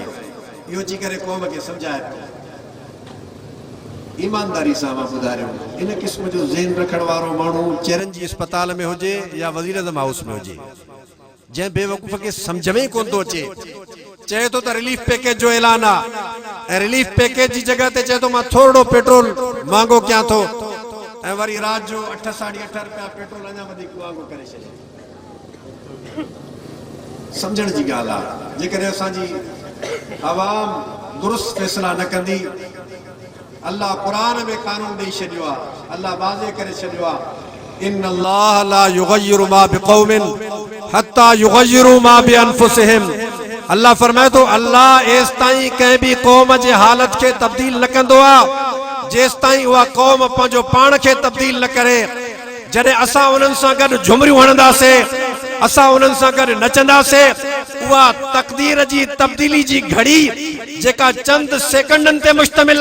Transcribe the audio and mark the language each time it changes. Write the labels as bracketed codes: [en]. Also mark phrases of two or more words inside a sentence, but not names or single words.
[sd] इहो जी करे क़ौम खे समझाए ईमानदारी सां मां ॿुधायो, इन क़िस्म जो ज़हन रखण वारो माण्हू चिरंजी अस्पताल में हुजे या वज़ीर आज़म हाउस में हुजे, जंहिं बेवकूफ़ खे सम्झ में ई कोन थो अचे, चए थो त [en] relief package [sd] जो ऐलान आहे ऐं [en] relief package [sd] जी जगह ते चए थो मां थोरो पेट्रोल महांगो कयां थो ऐं वरी रात जो 8 साढी 8 रुपया पेट्रोल अञा वधीक महांगो करे छॾे। सम्झण जी ॻाल्हि आहे। जेकॾहिं असांजी आवाम दुरुस्त फ़ैसिला न कंदी, अल्लाह क़ुरान में कानून ॾेई छॾियो आहे, अल्लाह वाज़े करे छॾियो आहे, [ar] إن الله لا يغير ما بقوم حتى يغيروا ما بأنفسهم. [sd] अल्लाह फरमाए थो अल्लाह एस ताईं कंहिं बि क़ौम जे हालत खे तब्दील न कंदो आहे जेस ताईं उहा क़ौम पंहिंजो पाण खे तब्दील न करे। जॾहिं असां उन्हनि सां गॾु झुमरियूं हणंदासीं, असां उन्हनि सां गॾु नचंदासीं, उहा तक़दीर जी तब्दीली जी घड़ी जेका चंद सेकंडनि ते मुश्तमिल